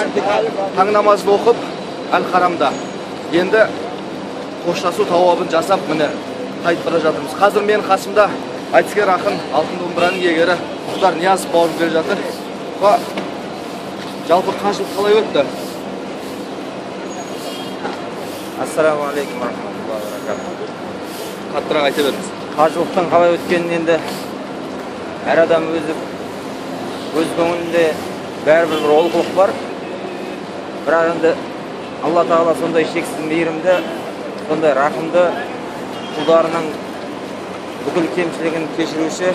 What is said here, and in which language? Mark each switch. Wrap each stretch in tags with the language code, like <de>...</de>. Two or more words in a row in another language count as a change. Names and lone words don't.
<kk>Таң намазын оқып, Әл-Харамда енді қоштасу тауабын жасап, міне қайтып бара жатырмыз. Қазір мен қасымда айтыскер ақын, алтын домбыраның иегері Мұхтар Ниязов бауырым келе жатыр. Жалпы қажылық қалай өтті?</kk> <ar>السلام عليكم ورحمة الله وبركاته.</ar> <kk>Қаттырақ айта беріңіз. Қажылықтың қалай өткенін енді әр адам өз көңілінде бәрібір бір олқылық бар. Бірақ енді Алла тағала сондай шексіз мейірімді, сондай рақымды, құлдарының бүкіл кемшілігін кешіруші.</kk>